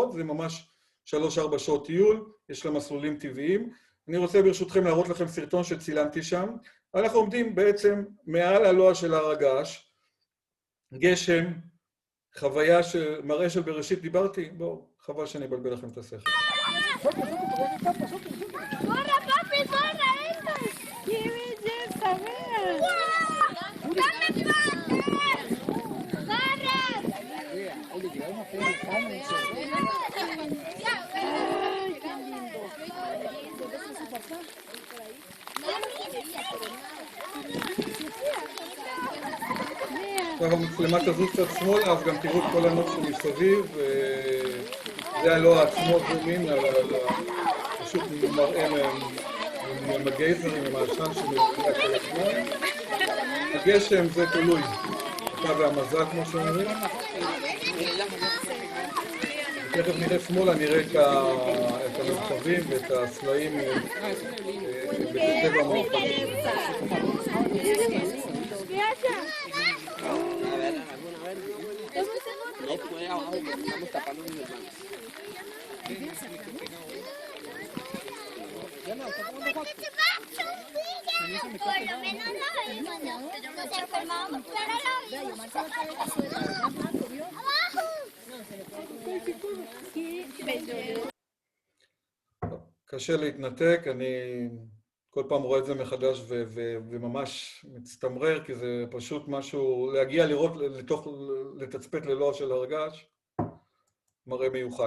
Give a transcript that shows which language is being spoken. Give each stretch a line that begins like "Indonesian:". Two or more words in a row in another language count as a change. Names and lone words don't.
Hebrew: זה ממש 3-4 שעות טיול, יש לה מסלולים טבעיים. אני רוצה ברשותכם להראות לכם סרטון שצילמתי שם. אנחנו עומדים בעצם מעל הלוע של הר הגעש, גשם, חוויה מראה של בראשית דיברתי, בואו, חבל שאני אבלבל לכם את השכל.
Spanish: ¡Corra, papi, corra! ¡Esto! ¡Qué belleza! ¡Vean! ¡Dame papi! ¡Corre!
Hebrew: עכשיו המצלמה תזוז קצת שמאלה, אז גם תראו את כל הנוף שמסביב. זה הלוע עצמו זומין, פשוט מראה עם הגייזרים, עם העשן שמראה כל הזמן. הגשם זה תלוי, אתה והמזל כמו שאומרים. תכף נראה שמאלה, נראה את המרחבים ואת הסלעים בטבע המורחבים.
Spanish: Por lo menos no vimos, ¿no? Pero nos enfermamos, pero lo vimos. ¡Abajo!
Hebrew: קשה להתנתק, אני כל פעם רואה את זה מחדש וממש מצטמרר, כי זה פשוט משהו, להגיע לראות לתצפת ללוע של הר הגעש, מראה מיוחד.